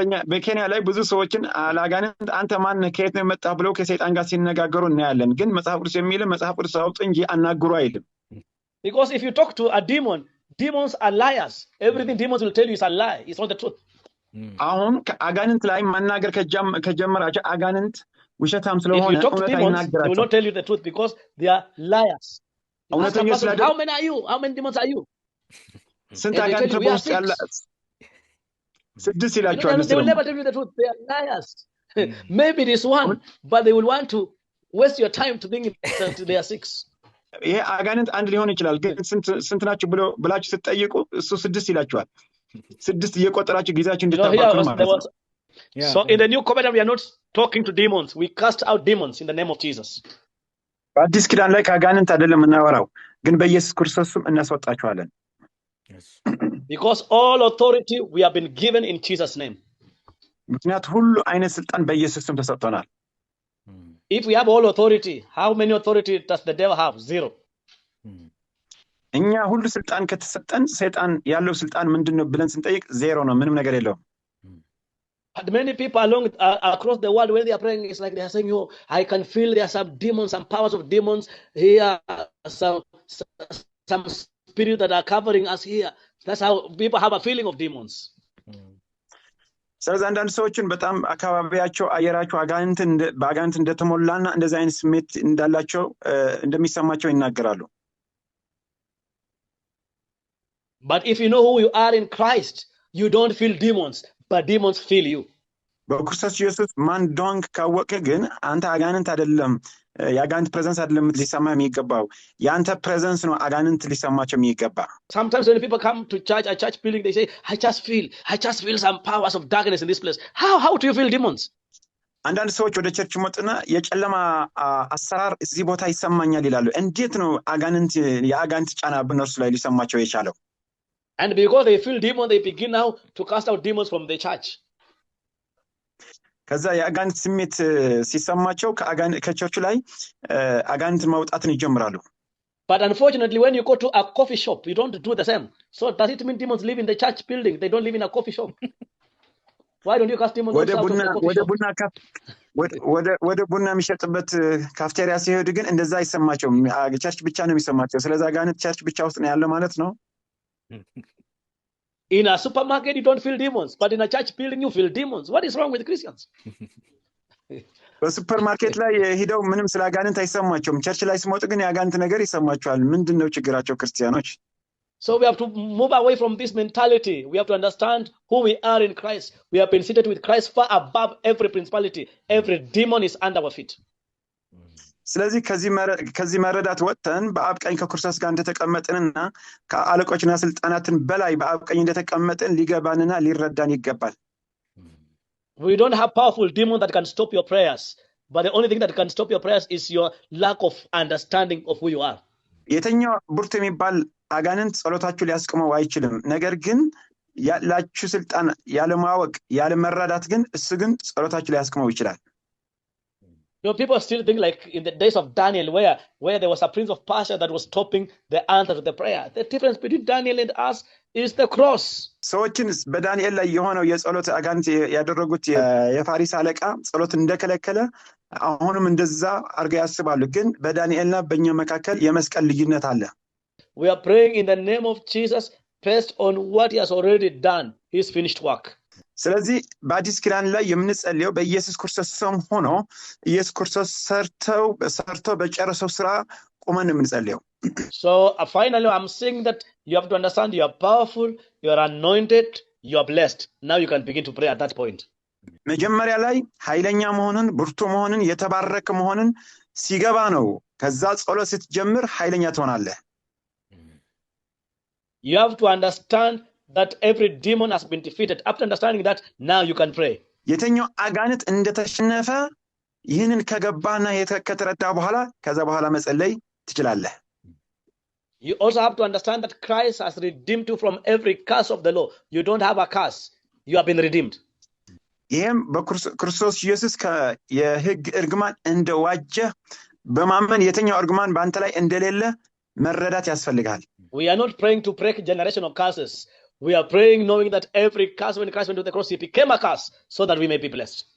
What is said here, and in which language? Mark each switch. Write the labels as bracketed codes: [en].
[am] በኬንያ ላይ ብዙ ሰዎችን አላጋንንት አንተ ማን ከየት ነው የመጣህ ብለው ከሰይጣን ጋር ሲነጋገሩ እናያለን። ግን መጽሐፍ ቅዱስ የሚለው መጽሐፍ ቅዱስ አውጡ እንጂ አናግሩ አይልም። [en] Because if you talk to a demon, demons are liars. Everything demons will tell you is a lie. It's not the truth. [am] አሁን ከአጋንንት ላይ ማናገር ከጀመራቸው አጋንንት ውሸታም ስለሆነ [en] If you talk to demons, they will not tell you the truth because they are liars. How many are you? How many demons are you? [am] ስንት አጋንንት በውስጥ ያለ ስድስት ይላቸዋል። [en] They will never tell you the truth. They are liars. Maybe it is one, but they will want to waste your time to think they are six. [am] ይሄ አጋንንት አንድ ሊሆን ይችላል። ግን ስንት ናቸው ብላችሁ ስትጠይቁ እሱ ስድስት ይላቸዋል። ስድስት እየቆጠራችሁ ጊዜያችሁ እንድታባክኑ ማለት ነው። [en] So in the new covenant, we are not talking to demons. We cast out demons in the name of Jesus. [am] በአዲስ ኪዳን ላይ ከአጋንንት አይደለም የምናወራው፣ ግን በኢየሱስ ክርስቶስ ስም እናስወጣቸዋለን። [en] Because all authority we have been given in Jesus' name. [am] ምክንያቱም ሁሉ አይነት ስልጣን በኢየሱስ ስም ተሰጥቶናል። [en] If we have all authority, how many authority does the devil have? Zero. [am] እኛ ሁሉ ስልጣን ከተሰጠን ሰይጣን ያለው ስልጣን ምንድነው ብለን ስንጠይቅ ዜሮ ነው፣ ምንም ነገር የለውም። [en] But many people across the world when they are praying, it's like they are saying, I can feel there are some demons, some powers of demons here, some spirits that are covering us here. That's how people have a feeling of demons. [am] ስለዚህ አንዳንድ ሰዎችን በጣም አካባቢያቸው አየራቸው በአጋንንት እንደተሞላና እንደዚህ አይነት ስሜት እንዳላቸው እንደሚሰማቸው ይናገራሉ። [en] But if you know who you are in Christ, you don't feel demons, but demons feel you. [am] በክርስቶስ ኢየሱስ ማን እንደሆንክ ካወቅህ ግን አንተ አጋንንት አይደለም፣ የአጋንንት ፕሬዘንስ አይደለም ሊሰማ የሚገባው፣ የአንተ ፕሬዘንስ ነው አጋንንት ሊሰማቸው የሚገባ። [en] Sometimes when people come to church, a church building, they say, I just feel some powers of darkness in this place. How do you feel demons? [am] አንዳንድ ሰዎች ወደ ቸርች መጡና የጨለማ አሰራር እዚህ ቦታ ይሰማኛል ይላሉ። እንዴት ነው የአጋንንት ጫና በእነርሱ ላይ ሊሰማቸው የቻለው? [en] And because they feel demons, they begin now to cast out demons from the church. [am] ከዛ የአጋንንት ስሜት ሲሰማቸው ከቸርቹ ላይ አጋንንት ማውጣትን ይጀምራሉ። [en] But unfortunately, when you go to a coffee shop, you don't do the same. So does it mean demons live in the church building? They don't live in a coffee shop. Why don't you cast demons out of the coffee shop? [am] ወደ ቡና የሚሸጥበት ካፍቴሪያ ሲሄዱ ግን እንደዛ አይሰማቸውም። ቸርች ብቻ ነው የሚሰማቸው። ስለዚህ አጋንንት ቸርች ብቻ ውስጥ ነው ያለው ማለት ነው። [en] In a supermarket, you don't feel demons, but in a church building, you feel demons. What is wrong with Christians? [am] በሱፐር ማርኬት ላይ ሄደው ምንም ስለ አጋንንት አይሰማቸውም። ቸርች ላይ ሲመጡ ግን የአጋንንት ነገር ይሰማቸዋል። ምንድነው ችግራቸው ክርስቲያኖች? [en] So we have to move away from this mentality. We have to understand who we are in Christ. We have been seated with Christ far above every principality. Every demon is under our feet. [am] ስለዚህ ከዚህ መረዳት ወጥተን በአብ ቀኝ ከክርስቶስ ጋር እንደተቀመጥንና ከአለቆችና ስልጣናትን በላይ በአብ ቀኝ እንደተቀመጥን ሊገባንና ሊረዳን ይገባል። [en] We don't have powerful demons that can stop your prayers, but the only thing that can stop your prayers is your lack of understanding of who you are. [am] የተኛው ብርቱ የሚባል አጋንንት ጸሎታችሁ ሊያስቆመው አይችልም። ነገር ግን ያላችሁ ስልጣን ያለማወቅ ያለመረዳት ግን እሱ ግን ጸሎታችሁ ሊያስቆመው ይችላል። [en] You know, people still think like in the days of Daniel, where there was a prince of Persia that was stopping the answer to the prayer. The difference between Daniel and us is the cross. [am] ሰዎችን በዳንኤል ላይ የሆነው የጸሎት አጋንንት ያደረጉት የፋሪስ አለቃ ጸሎት እንደከለከለ አሁንም እንደዛ አርገው ያስባሉ። ግን በዳንኤልና በእኛ መካከል የመስቀል ልዩነት አለ። [en] We are praying in the name of Jesus based on what he has already done, his finished work. [am] ስለዚህ በአዲስ ኪዳን ላይ የምንጸልየው በኢየሱስ ክርስቶስ ስም ሆኖ ኢየሱስ ክርስቶስ ሰርተው በጨረሰው ስራ ቆመን የምንጸልየው። [en] So finally I'm saying that you have to understand you are powerful, you are anointed, you are blessed. Now you can begin to pray at that point. [am] መጀመሪያ ላይ ኃይለኛ መሆንን ብርቱ መሆንን የተባረከ መሆንን ሲገባ ነው ከዛ ጸሎት ስትጀምር ኃይለኛ ትሆናለህ። [en] You have to understand that every demon has been defeated. After understanding that, now you can pray. [am] የተኛው አጋንንት እንደተሸነፈ ይህንን ከገባና ከተረዳ በኋላ ከዛ በኋላ መጸለይ ትችላለህ። [en] You also have to understand that Christ has redeemed you from every curse of the law. You don't have a curse. You have been redeemed. [am] ይህም በክርስቶስ ኢየሱስ የሕግ እርግማን እንደዋጀ በማመን የተኛው እርግማን በአንተ ላይ እንደሌለ መረዳት ያስፈልጋል። [en] We are not praying to break generational curses. We are praying knowing that every curse when Christ went to the cross, he became a curse so that we may be blessed.